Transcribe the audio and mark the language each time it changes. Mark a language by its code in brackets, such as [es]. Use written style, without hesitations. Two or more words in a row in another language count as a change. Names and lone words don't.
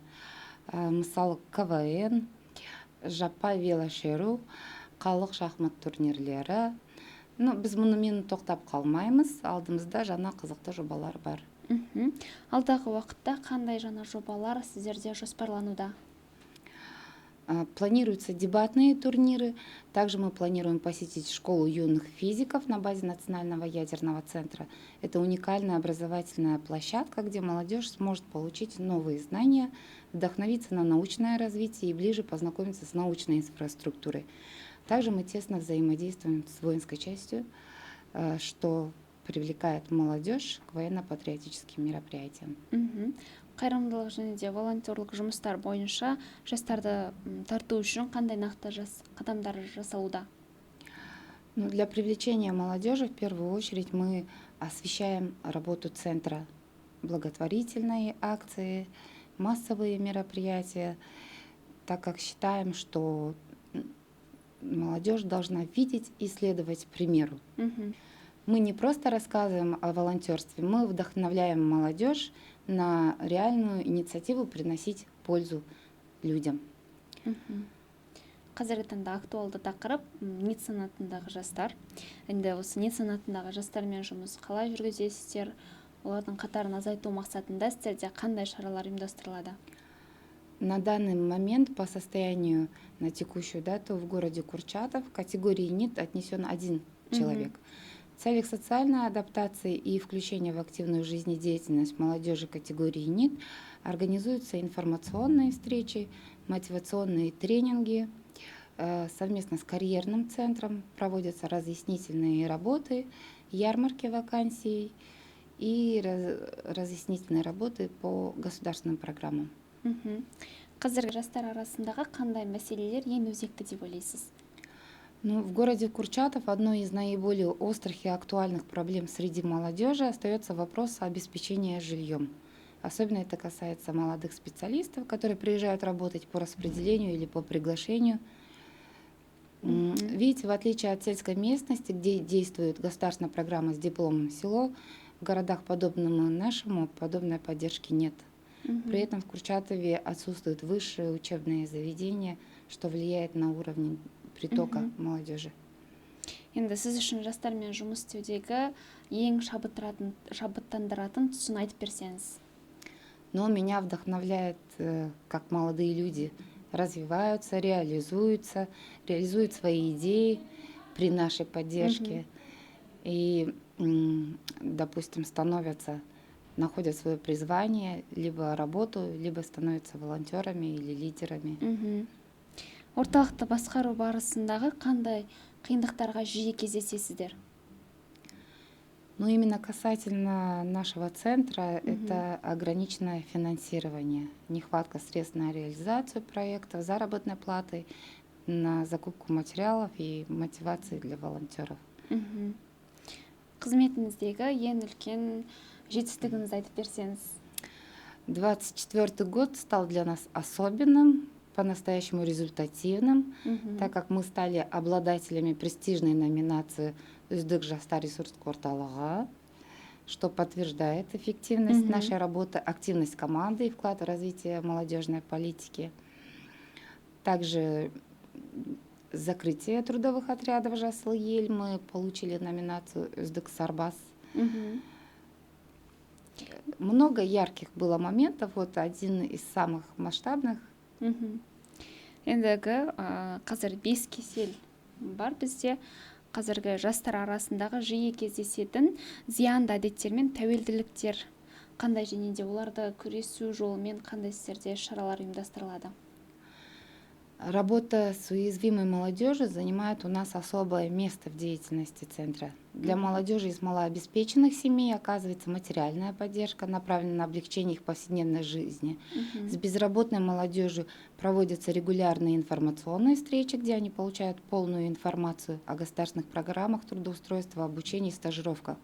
[kk] Мысалы КВН, жаппай велошеру, халық шахмат турнирлері. Біз мұнымен тоқтап қалмаймыз, алдымызда жаңа қызықты жобалар бар. Алдағы уақытта қандай жаңа жобалар сіздерде жоспарлануда? [ru] Планируются дебатные турниры. Также мы планируем посетить школу юных физиков на базе Национального ядерного центра. Это уникальная образовательная площадка, где молодежь сможет получить новые знания, вдохновиться на научное развитие и ближе познакомиться с научной инфраструктурой. Также мы тесно взаимодействуем с воинской частью, что привлекает молодежь к военно-патриотическим мероприятиям. [kk] Қайырымдылық және де волонтерлік жұмыстар бойынша жастарды тарту үшін қандай нақты қадамдар жасалуда? [ru] Для привлечения молодежи в первую очередь мы освещаем работу центра, благотворительные акции, массовые мероприятия, так как считаем, что молодежь должна видеть и следовать примеру. Мы не просто рассказываем о волонтерстве, мы вдохновляем молодежь на реальную инициативу приносить пользу людям. [kk] Қазіргі таңда актуалды тақырып ниет санатындағы жастар. Енді осы ниет санатындағы жастармен жұмыс қалай жүргізесіздер? Олардың қатарын азайту мақсатында сіздерде қандай шаралар ұйымдастырылады? [ru] На данный момент по состоянию на текущую дату в городе Курчатов в категории НИТ отнесен один человек. В целях социальной адаптации и включения в активную жизнедеятельность молодежи категории НИТ организуются информационные встречи, мотивационные тренинги. Совместно с карьерным центром проводятся разъяснительные работы, ярмарки вакансий и разъяснительные работы по государственным программам. [kk] Қазіргі жастар арасындағы қандай мәселелер ең өзекті деп ойлайсыз? [ru] В городе Курчатов одной из наиболее острых и актуальных проблем среди молодежи остается вопрос обеспечения жильем. Особенно это касается молодых специалистов, которые приезжают работать по распределению или по приглашению. Видите, в отличие от сельской местности, где действует государственная программа с дипломом село, в городах, подобному нашему, подобной поддержки нет. При этом в Курчатове отсутствуют высшие учебные заведения, что влияет на уровень притока молодежи. [kk] Енді сіз үшін жастармен жұмыс істеудегі ең шабыттандыратын тұсын айтып берсеңіз? [ru] Но меня вдохновляет, как молодые люди развиваются, реализуют свои идеи при нашей поддержке и, допустим, находят свое призвание, либо работу, либо становятся волонтерами или лидерами. [kk] Орталықты басқару барысындағы қандай қиындықтарға жиі кездесесіздер? [ru] Именно касательно нашего центра, это ограниченное финансирование, нехватка средств на реализацию проектов, заработной платы, на закупку материалов и мотивации для волонтеров. [kk] Қызметіңіздегі ең үлкен жетістігіңізді айтып берсеңіз? [ru] 24-й год стал для нас особенным, по-настоящему результативным, так как мы стали обладателями престижной номинации «Үздік жастар ресурстық орталығы», что подтверждает эффективность нашей работы, активность команды и вклад в развитие молодежной политики. Также закрытие трудовых отрядов «Жасыл ел» мы получили номинацию «Үздік сарбаз». Много ярких было моментов, один из самых масштабных. [kk] Ендігі қазір 5 кесел бар бізде. Қазіргі жастар арасындағы жиі кездесетін зиянды әдеттер мен тәуелділіктер қандай және де оларды күресу жолымен қандай істерде шаралар ұйымдастырылады? [ru] Работа с уязвимой молодежью занимает у нас особое место в деятельности центра. Для молодежи из малообеспеченных семей оказывается материальная поддержка, направленная на облегчение их повседневной жизни. С безработной молодежью проводятся регулярные информационные встречи, где они получают полную информацию о государственных программах трудоустройства, обучении и стажировках.